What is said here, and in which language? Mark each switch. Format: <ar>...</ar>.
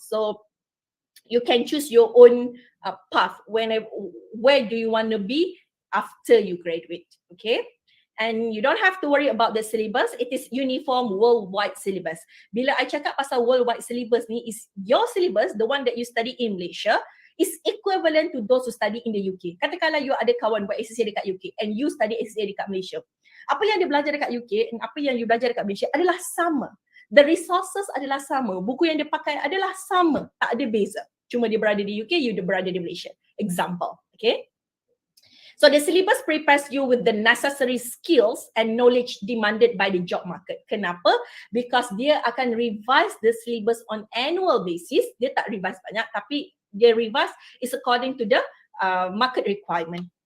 <en>So you can choose your own path where do you want to be after you graduate. Okay, and you don't have to worry about the syllabus. It is uniform worldwide syllabus.</en> <ms>Bila I cakap pasal worldwide syllabus ni,</ms> <en>is your syllabus, the one that you study in Malaysia, is equivalent to those who study in the UK.</en> <ms>Katakanlah you ada kawan buat ACCA dekat UK</ms> <en>and you study ACCA</en> <ms>dekat Malaysia. Apa yang dia belajar dekat UK dan apa yang you belajar dekat Malaysia adalah sama.</ms> <en>The resources</en> <ms>adalah sama. Buku yang dia pakai adalah sama. Tak ada beza. Cuma dia berada di UK, you berada di Malaysia.</ms> <en>Example. Okay. So the syllabus prepares you with the necessary skills and knowledge demanded by the job market.</en> <ms>Kenapa?</ms> <en>Because</en> <ms>dia akan</ms> <en>revise the syllabus on annual basis.</en> <ms>Dia tak revise banyak, tapi dia</ms> <en>revise is according to the market requirement.</en>